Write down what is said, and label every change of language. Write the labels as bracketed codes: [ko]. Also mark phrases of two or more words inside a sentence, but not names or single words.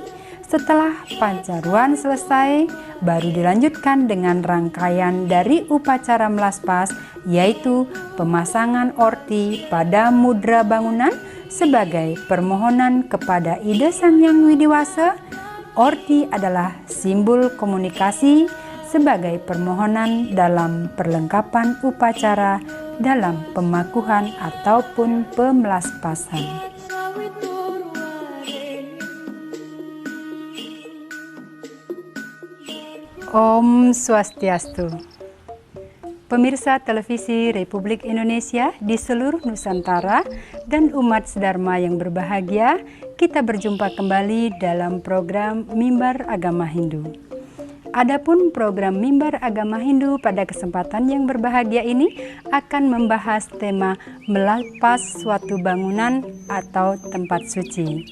[id] Setelah pancaruan selesai, baru dilanjutkan dengan rangkaian dari upacara melaspas, yaitu pemasangan orti pada mudra bangunan sebagai permohonan kepada Ida Sang Hyang Widiwasa. Orti adalah simbol komunikasi sebagai permohonan dalam perlengkapan upacara dalam pemakuhan ataupun pemelaspasan. Om Swastiastu. Pemirsa televisi Republik Indonesia di seluruh Nusantara dan umat Dharma yang berbahagia, kita berjumpa kembali dalam program Mimbar Agama Hindu. Adapun program Mimbar Agama Hindu pada kesempatan yang berbahagia ini akan membahas tema melaspas suatu bangunan atau tempat suci.